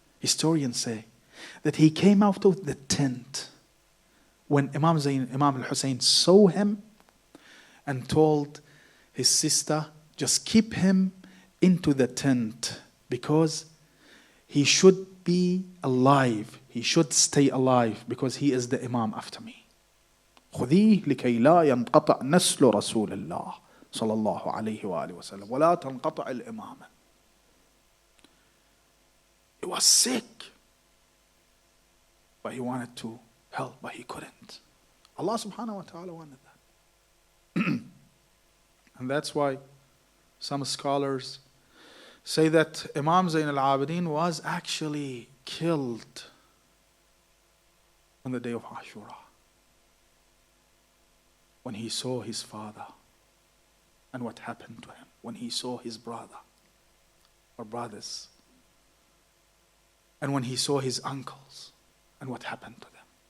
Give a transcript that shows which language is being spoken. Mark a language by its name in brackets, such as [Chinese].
[English] Historians say that he came out of the tent when Imam al-Hussein saw him and told his sister, just keep him into the tent because he should be alive. He should stay alive because he is the Imam after me. [Arabic] خذيه لكي لا ينقطع نسل رسول الله صلى الله عليه وآله وسلم ولا تنقطع الإمامة. [English] He was sick, but he wanted to help, but he couldn't. Allah subhanahu wa ta'ala wanted that. And that's why some scholars say that Imam Zayn al-Abidin was actually killed on the day of Ashura when he saw his father and what happened to him, when he saw his brother or brothers, and when he saw his uncles and what happened to them.